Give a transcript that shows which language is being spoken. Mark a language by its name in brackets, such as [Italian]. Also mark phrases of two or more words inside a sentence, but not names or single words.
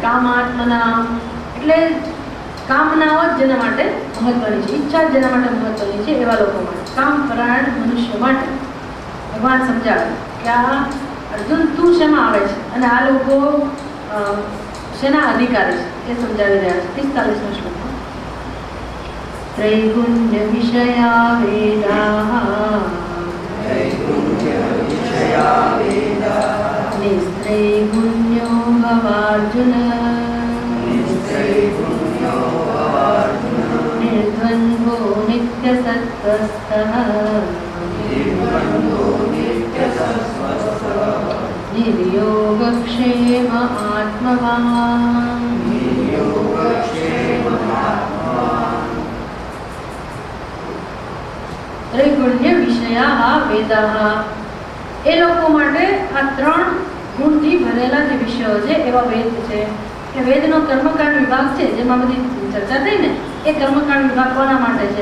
[Gujarati] કામાત્મના, એટલે કામનાઓ જ જેના માટે મહત્વની છે, ઈચ્છા જ જેના માટે મહત્વની છે, એવા લોકો માટે, કામ પરાયણ મનુષ્ય માટે ભગવાન સમજાવે કે આ અર્જુન તું શેમાં આવે છે, અને આ લોકો શેના અધિકારી છે, એ સમજાવી રહ્યા છે 45મા શ્લોકમાં. [Sanskrit] त्रैगुण्यविषया वेदाः निस्त्रैगुण्यो भवार्जुन निर्द्वन्द्वो नित्यसत्त्वस्थः निर्योगक्षेम आत्मवान्। त्रिगुण्य विषया वेदाः, [Gujarati] એ લોકો માટે આ 3 ગુણથી ભરેલા જે વિષયો છે એવા વેદ છે. કે વેદનો કર્મકાંડ વિભાગ છે, જેમાં બધી ચર્ચા થઈ ને, એ કર્મકાંડ વિભાગ કોના માટે છે?